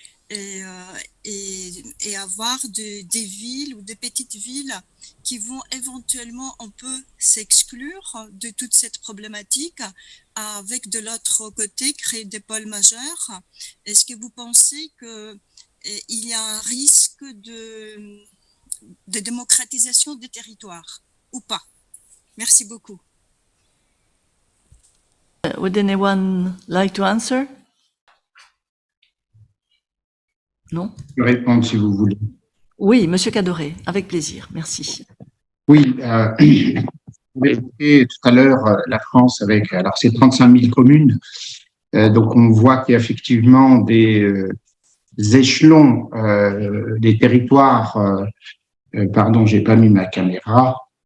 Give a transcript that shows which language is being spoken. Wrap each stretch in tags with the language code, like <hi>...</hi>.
<fr>et avoir des villes ou des petites villes qui vont éventuellement un peu s'exclure de toute cette problématique, avec de l'autre côté créer des pôles majeurs. Est-ce que vous pensez qu'il y a un risque de démocratisation des territoires ou pas? Merci beaucoup.</fr> <en>Would anyone like to answer?</en> <fr>Non? Je vais répondre si vous voulez. Oui, Monsieur Cadoret, avec plaisir, merci. Oui, vous avez évoqué tout à l'heure la France avec, alors c'est 35 000 communes, donc on voit qu'il y a effectivement des échelons, des territoires, pardon, j'ai pas mis ma caméra.</fr>